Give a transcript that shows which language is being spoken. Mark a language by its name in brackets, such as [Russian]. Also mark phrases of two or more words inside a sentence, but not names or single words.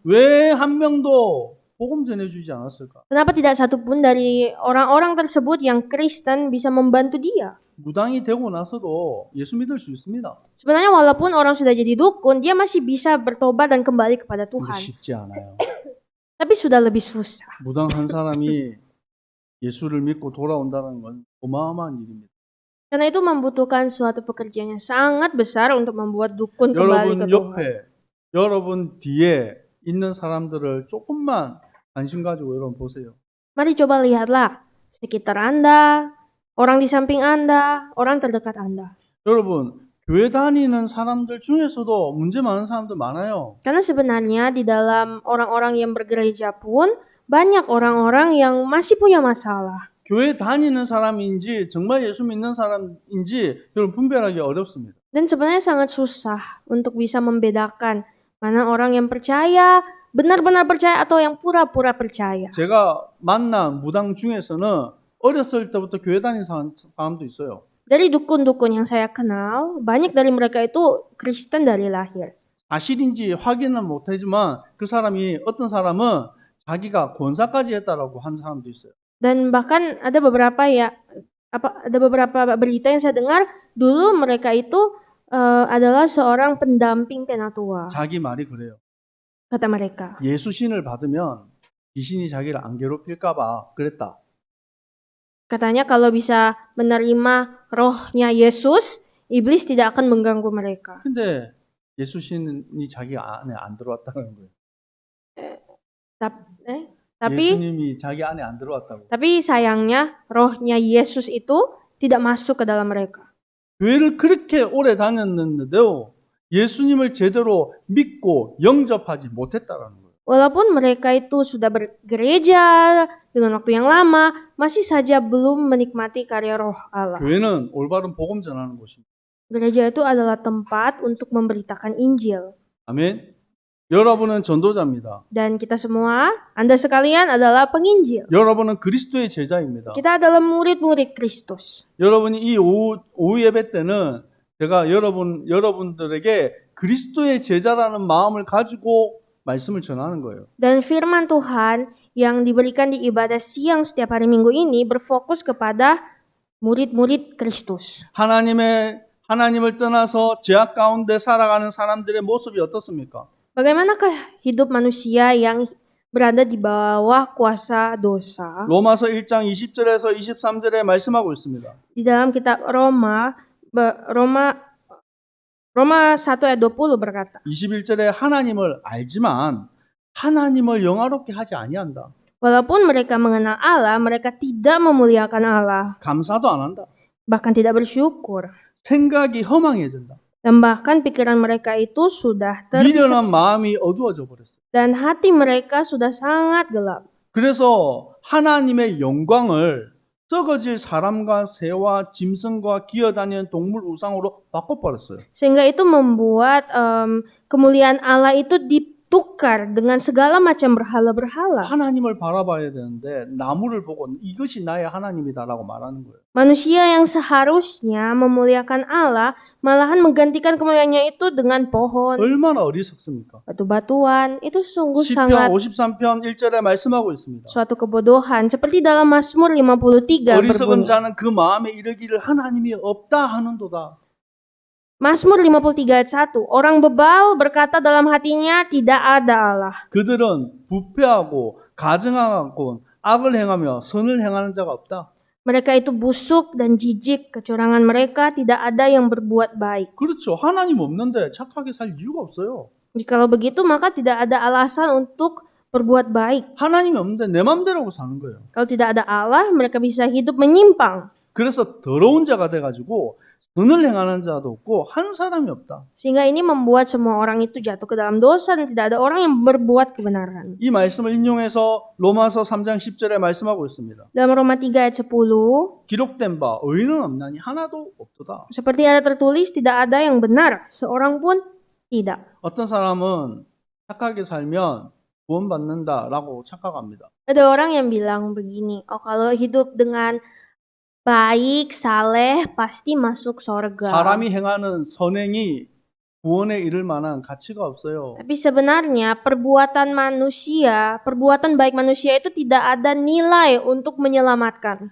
[Korean] 왜 한 명도 복음 전해주지 않았을까? [Indonesian] Kenapa tidak satupun dari orang-orang tersebut yang Kristen bisa membantu dia? [Korean] 무당이 되고 나서도 예수 믿을 수 있습니다. [Indonesian] Sebenarnya walaupun orang sudah jadi dukun, dia masih bisa bertobat dan kembali kepada [Korean] 근데 [Indonesian] Tuhan. [Korean] 쉽지 않아요. [Indonesian] Tapi sudah lebih susah. [Korean] 무당 한 사람이 예수를 믿고 돌아온다는 건 어마어마한 일입니다. [Indonesian] Karena itu membutuhkan suatu pekerjaan yang sangat besar untuk membuat dukun kembali ke [Korean] 여러분 [Indonesian] Tuhan. [Korean] 옆에, 여러분 뒤에 있는 사람들을 조금만 관심 가지고 여러분 보세요. [Indonesian] Mari coba lihatlah sekitar Anda, orang di samping Anda, orang terdekat Anda. [Korean] 여러분 교회 다니는 사람들 중에서도 문제 많은 사람들 많아요. [Indonesian] Karena sebenarnya di dalam orang-orang yang bergereja pun banyak orang-orang yang masih punya masalah. [Korean] 교회 다니는 사람인지 정말 예수 믿는 사람인지 여러분 분별하기 어렵습니다. [Indonesian] Dan sebenarnya sangat susah untuk bisa membedakan mana orang yang percaya, benar-benar percaya atau yang pura-pura percaya. [Korean] 제가 만난 무당 중에서는 어렸을 때부터 교회 다니는 사람도 있어요. [Indonesian] Dari dukun-dukun yang saya kenal, banyak dari mereka itu Kristen dari lahir. [Korean] 사실인지 확인은 못하지만 그 사람이 어떤 사람은 자기가 권사까지 했다라고 한 사람도 있어요. [Indonesian] Dan bahkan ada beberapa berita yang saya dengar dulu mereka itu adalah seorang pendamping penatua. [Korean] 자기 말이 그래요. [Indonesian] Kata mereka. [Korean] 예수 신을 받으면 귀신이 자기를 안 괴롭힐까봐 그랬다. [Indonesian] Katanya kalau bisa menerima rohnya Yesus, iblis tidak akan mengganggu mereka. [Korean] 근데 예수 신이 자기 안에 안 들어왔다는 거예요. [Indonesian] Tapi [Korean] 예수님이 자기 안에 안 들어왔다고. [Indonesian] sayangnya rohnya Yesus itu tidak masuk ke dalam mereka. [Korean] 교회를 그렇게 오래 다녔는데도 예수님을 제대로 믿고 영접하지 못했다라는 거예요. [Indonesian] Walaupun mereka itu sudah bergereja dengan waktu yang lama, masih saja belum menikmati karya roh Allah. [Korean] 교회는 올바른 복음 전하는 곳입니다. [Indonesian] Gereja itu adalah tempat untuk memberitakan Injil. [Korean] 아멘. 여러분은 전도자입니다. [Indonesian] Dan kita semua, Anda sekalian adalah penginjil. [Korean] 여러분은 그리스도의 제자입니다. [Indonesian] Kita adalah murid-murid Kristus. [Korean] 여러분이 이 오후 예배 때는 제가 여러분들에게 그리스도의 제자라는 마음을 가지고 말씀을 전하는 거예요. [Indonesian] Dan firman Tuhan yang diberikan di ibadah siang setiap hari Minggu ini berfokus kepada murid-murid Kristus. [Korean] 하나님을 떠나서 죄악 가운데 살아가는 사람들의 모습이 어떻습니까? [Indonesian] Bagaimanakah hidup manusia yang berada di bawah kuasa dosa? [Korean] 로마서 1장 20절에서 23절에 말씀하고 있습니다. [Indonesian] Di dalam kitab Roma 1 ayat 20 berkata, [Korean] 21절에 하나님을 알지만 하나님을 영화롭게 하지 아니한다. [Indonesian] walaupun mereka mengenal Allah, mereka tidak memuliakan Allah, [Korean] 감사도 안 한다. [Indonesian] bahkan tidak bersyukur. [Korean] 생각이 허망해진다. [Indonesian] Dan bahkan pikiran mereka itu sudah [Korean] 미련한 [Indonesian] terpisah [Korean] 마음이 어두워져 버렸어요. [Indonesian] dan hati mereka sudah sangat gelap. [Korean] 그래서 하나님의 영광을 썩어질 사람과 새와 짐승과 기어다니는 동물 우상으로 바꿔버렸어요. [Indonesian] Sehingga itu membuat kemuliaan Allah itu ditukar dengan segala macam berhala-berhala. [Korean] 하나님을 바라봐야 되는데 나무를 보고 이것이 나의 하나님이다라고 말하는 거예요. [Indonesian] Manusia yang seharusnya memuliakan Allah malahan menggantikan kemuliaannya itu dengan pohon, [Korean] 얼마나 어리석습니까? [Indonesian] batu-batuan. Itu sungguh [Korean] 시편 [Indonesian] sangat [Korean] 53편 1절에 말씀하고 있습니다. [Indonesian] suatu kebodohan. Seperti dalam Mazmur 53 [Korean] 어리석은 [Indonesian] berbunyi, [Korean] 자는 그 마음에 이르기를 하나님이 없다 하는도다. [Indonesian] Mazmur 53 ayat 1. Orang bebal berkata dalam hatinya tidak ada Allah. [Korean] 그들은 부패하고 가증하고 악을 행하며 선을 행하는 자가 없다. [Indonesian] Mereka itu busuk dan jijik, kecurangan mereka tidak ada yang berbuat baik. [Korean] 그렇죠. 하나님 없는데 착하게 살 이유가 없어요. [Indonesian] Jikalau begitu maka tidak ada alasan untuk berbuat baik. [Korean] 하나님이 없는데 내 맘대로 사는 거예요. [Indonesian] Kalau tidak ada Allah, mereka bisa hidup menyimpang. [Korean] 그래서 더러운 자가 돼가지고 선을 행하는 자도 없고 한 사람이 없다. [Indonesian] Sehingga ini membuat semua orang itu jatuh ke dalam dosa dan tidak ada orang yang berbuat kebenaran. [Korean] 이 말씀을 인용해서 로마서 3장 10절에 말씀하고 있습니다. [Indonesian] Dalam Roma 3 ayat 10, [Korean] 기록된 바 의인은 없나니 하나도 없도다. [Indonesian] seperti ada tertulis tidak ada yang benar, seorang pun tidak. [Korean] 어떤 사람은 착하게 살면 구원받는다라고 착각합니다. [Indonesian] Ada orang yang bilang begini, oh kalau hidup dengan baik, saleh, pasti masuk surga. [Korean] 사람이 행하는 선행이 구원에 이를 만한 가치가 없어요. [Indonesian] Tapi sebenarnya perbuatan manusia, perbuatan baik manusia itu tidak ada nilai untuk menyelamatkan.